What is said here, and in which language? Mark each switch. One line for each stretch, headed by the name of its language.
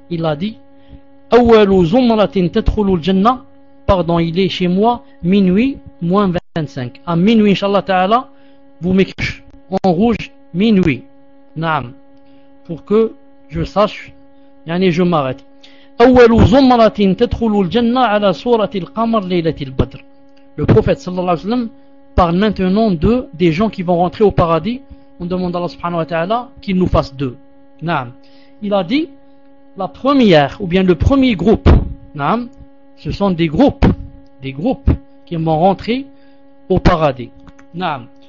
French: Il a dit
Arabic: awwalu zumratin tadkhulu al-jannah,
French: pardon, il est chez moi minuit moins 25. À minuit, inshallah ta'ala, vous m'écrivez en rouge minuit. Naam. Pour que je sache, yani je m'arrête.
Arabic: أول زمرة تدخل الجنة على سورة القمر ليلة البدر.
French: Le prophète صلى الله عليه وسلم parle maintenant de des gens qui vont rentrer au paradis. On demande à Allah subhanahu wa ta'ala qu'il nous fasse deux. Naam. Il a dit la première, ou bien le premier groupe. Naam. Ce sont des groupes qui vont rentrer au paradis. Naam.